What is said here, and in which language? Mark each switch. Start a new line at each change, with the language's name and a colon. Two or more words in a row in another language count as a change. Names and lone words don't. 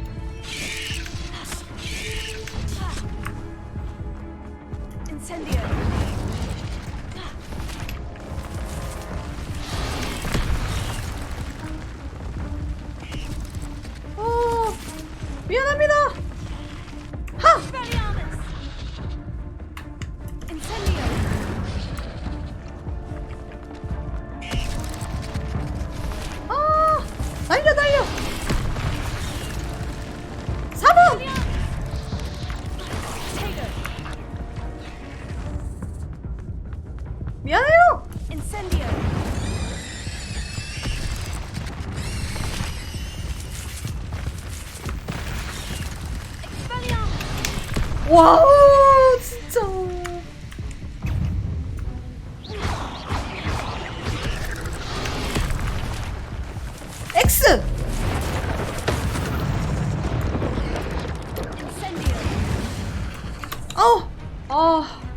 Korean: Incendio. 어. 미안합니다. 하! Expelliarmus. Incendio. 아! 달려, 달려! 4번! Taylor. 미안해요! Incendio. Expelliarmus. 와우, 진짜. X! Incendio. 아.